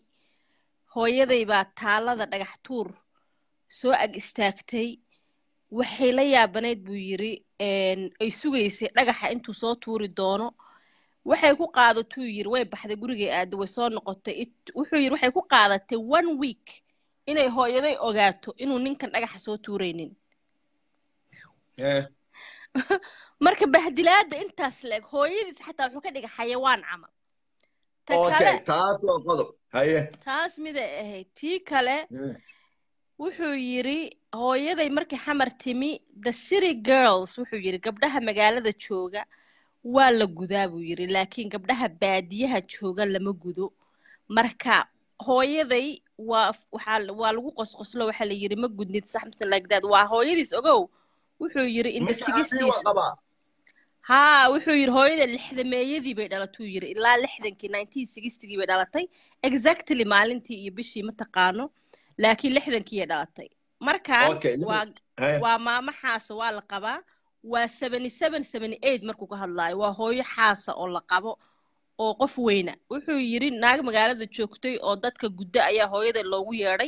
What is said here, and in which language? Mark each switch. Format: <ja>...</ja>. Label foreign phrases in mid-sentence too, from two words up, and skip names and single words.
<so>hooyaday baa taalada dhagax tuur soo ag istaagtay waxay la yaabanayd buu yiri ay sugaysay dhagaxa intuu soo tuuri doono waxay ku qaadatuu yiri way baxday gurigay aad way soo noqotay wuxuu yiri waxay ku qaadatay 1 week inay hooyaday ogaato inuu ninkan dhagaxa soo tuuraynin marka bahdilaada intaas leeg hooyadiis xataa wuxuu ka dhigay xayawaan camal okay taas waa qodob haye taas mid ahayd tii kale wuxuu yiri hooyaday markii xamar timi</so> <en>the city girls</en> <so>wuxuu yiri gabdhaha magaalada jooga waa la gudaa buu yiri laakiin gabdhaha baadiyaha jooga lama gudo marka hooyaday waa lagu qosqoslo waxa la yiri ma gudnid</so> <en>something like that</en> <so>waa hooyadiis ogow wuxuu yiri</so> <en>in the 60s</en> <so>ha wuxuu yiri hooyada 60meeyadii bay dhalatuu yiri ilaa 60kii 1960kii bay dhalatay exactly maalintii iyo bishii ma taqaano laakiin 60kii ay dhalatay markaan waa maama xaasa waa la qabaa waa 77 78 markuu ka hadlaayo waa hooyo xaasa oo la qabo oo qof weyna wuxuu yiri naag magaalada joogtay oo dadka gudda ayaa hooyada loogu yeeray</so>